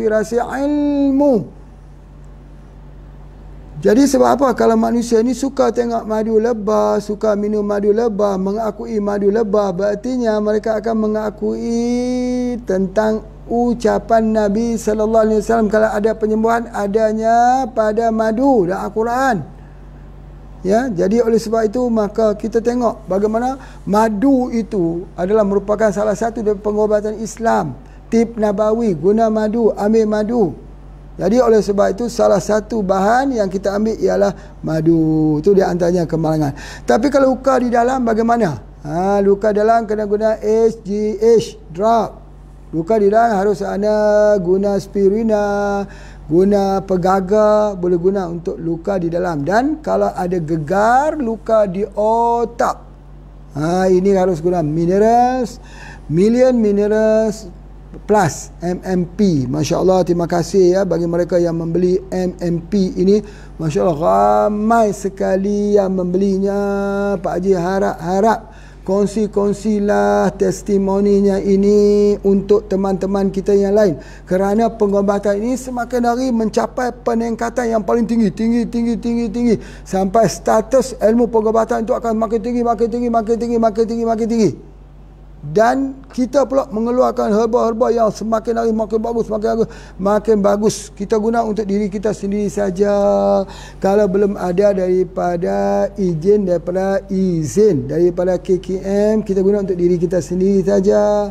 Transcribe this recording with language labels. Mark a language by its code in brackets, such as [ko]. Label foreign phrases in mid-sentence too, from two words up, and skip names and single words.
[ms] Konspirasi ilmu. Jadi sebab apa? Kalau manusia ni suka tengok madu lebah, suka minum madu lebah, mengakui madu lebah, berartinya mereka akan mengakui tentang ucapan Nabi [ar] sallallahu alaihi wasallam [ms] kalau ada penyembuhan adanya pada madu dan Al-Quran. Ya, jadi oleh sebab itu maka kita tengok bagaimana madu itu adalah merupakan salah satu dari pengobatan Islam. [ar] Tip Nabawi, [ms] guna madu, ambil madu. Jadi oleh sebab itu salah satu bahan yang kita ambil ialah madu. Itu di antaranya kemalangan. Tapi kalau luka di dalam bagaimana? Luka dalam kena guna HGH drug. Luka di dalam harus ada guna spirina, guna pegaga, boleh guna untuk luka di dalam. Dan kalau ada gegar luka di otak, ini harus guna [en] minerals, million minerals plus MMP. [ar] Masya Allah, [ms] terima kasih ya bagi mereka yang membeli MMP ini. [ar] Masya Allah, [ms] ramai sekali yang membelinya. Pak Haji harap kongsi-kongsilah testimoninya ini untuk teman-teman kita yang lain. Kerana pengobatan ini semakin hari mencapai peningkatan yang paling tinggi. Sampai status ilmu pengobatan itu akan makin tinggi. Dan kita pula mengeluarkan herba-herba yang semakin hari makin bagus. Kita guna untuk diri kita sendiri saja. Kalau belum ada daripada izin daripada KKM, kita guna untuk diri kita sendiri saja.